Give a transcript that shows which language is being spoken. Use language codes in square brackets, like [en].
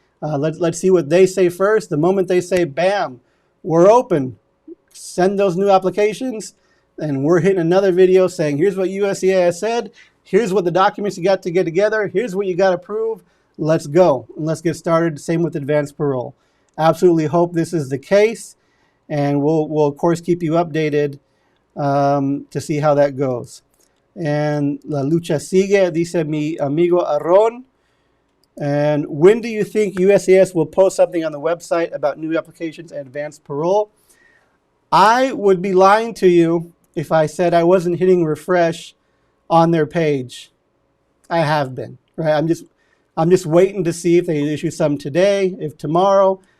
[en] Let's see what they say first. The moment they say, bam, we're open, send those new applications, and we're hitting another video saying, here's what USCIS said, here's what the documents you got to get together, here's what you got to prove, let's go. And let's get started. Same with advanced parole. Absolutely hope this is the case, and we'll of course keep you updated to see how that goes. And [es] la lucha sigue, dice mi amigo Aron. [en] And when do you think USCIS will post something on the website about new applications and advanced parole? I would be lying to you if I said I wasn't hitting refresh on their page. I have been, right? I'm just waiting to see if they issue some today, if tomorrow.